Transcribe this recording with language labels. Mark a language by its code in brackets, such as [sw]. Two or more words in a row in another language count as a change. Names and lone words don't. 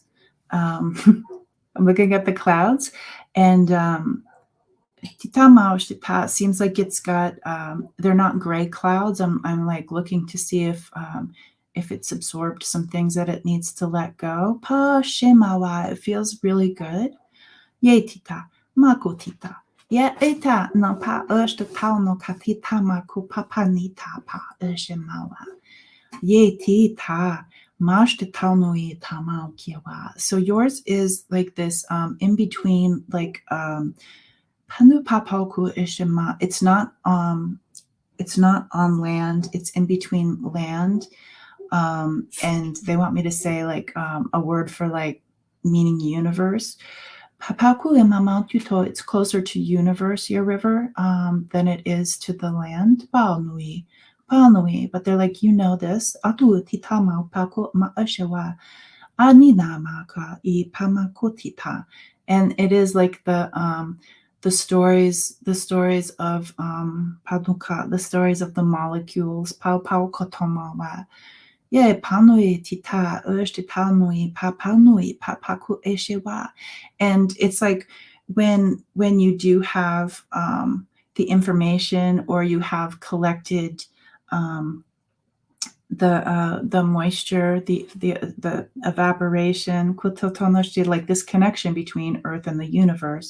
[en] I'm looking at the clouds, and seems like it's got. They're not gray clouds. I'm like looking to see if it's absorbed some things that it needs to let go. It feels really good. Ye tita, mako tita. Yeah, eta no pa urshta tau no katita maku papa nita pa urshemawa. Ye tita mashta tau no ye tamau kiwa. So yours is like this in between, like panu papaku ishima. It's not on land, it's in between land. And they want me to say like a word for like meaning universe. Papaku and Mount Tutah, it's closer to universe, your river, than it is to the land. Paonui. But they're like, you know this. Atu titama paku ma'ashewa. Anina maka I pamakotita. And it is like the stories of paduka, the stories of the molecules. Pau kotomawa. Yeah, panui tita urshtitanui papanui papaku eshewa. And it's like when you do have the information, or you have collected um, the moisture, the evaporation, like this connection between Earth and the universe.